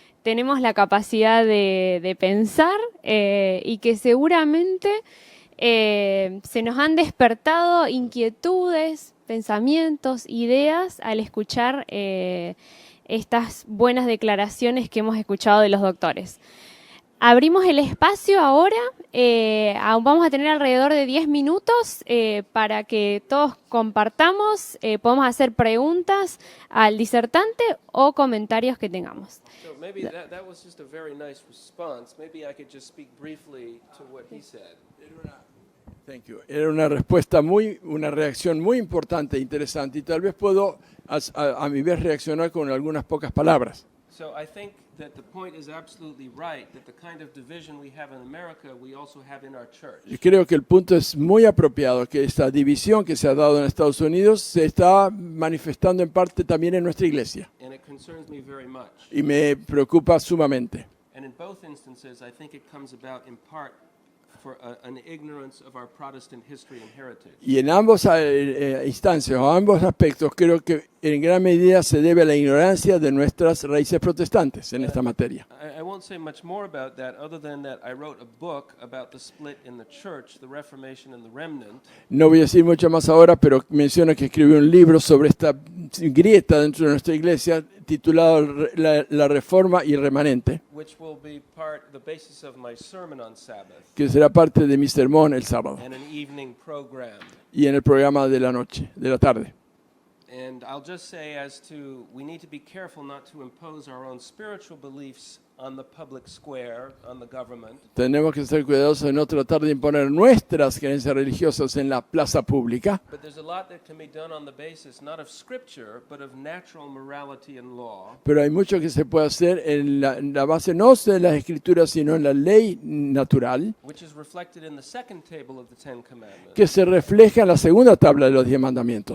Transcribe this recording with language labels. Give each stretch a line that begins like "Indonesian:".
Spanish: tenemos la capacidad de pensar y que seguramente se nos han despertado inquietudes, pensamientos, ideas al escuchar estas buenas declaraciones que hemos escuchado de los doctores. Abrimos el espacio ahora, vamos a tener alrededor de 10 minutos para que todos compartamos, podemos hacer preguntas al disertante o comentarios que tengamos.
English: So maybe that was just a very nice response. Maybe I could just speak briefly to what he said. Thank you.
Spanish: Era una reacción muy importante e interesante, y tal vez puedo a mi vez reaccionar con algunas pocas palabras.
English: So I think that the point is absolutely right, that the kind of division we have in America, we also have in our church.
Spanish: Yo creo que el punto es muy apropiado, que esta división que se ha dado en Estados Unidos se está manifestando en parte también en nuestra iglesia,
English: And it concerns me very much.
Spanish: y me preocupa sumamente.
English: And in both instances, I think it comes about in part for an ignorance of our Protestant history and heritage.
Spanish: Y en ambos instancias o ambos aspectos creo que en gran medida se debe a la ignorancia de nuestras raíces protestantes en esta materia.
English: I won't say much more about that other than that I wrote a book about the split in the church, the Reformation and the Remnant,
Spanish: No voy a decir mucho más ahora, pero menciono que escribí un libro sobre esta grieta dentro de nuestra iglesia titulado La Reforma y el Remanente,
English: which will be the basis of my sermon on Sabbath
Spanish: que será parte de mi sermón el sábado
English: and an evening program.
Spanish: y en el programa de la noche, de la tarde.
English: And I'll just say we need to be careful not to impose our own spiritual beliefs on the public square, on the government.
Spanish: Tenemos que ser cuidadosos de no tratar de imponer nuestras creencias religiosas en la plaza pública,
English: But there's a lot that can be done on the basis not of scripture, but of natural morality and law.
Spanish: pero hay mucho que se puede hacer en la base no de las escrituras, sino en la ley natural,
English: Which is reflected in the second table of the Ten Commandments,
Spanish: que se refleja en la segunda tabla de los 10 mandamientos,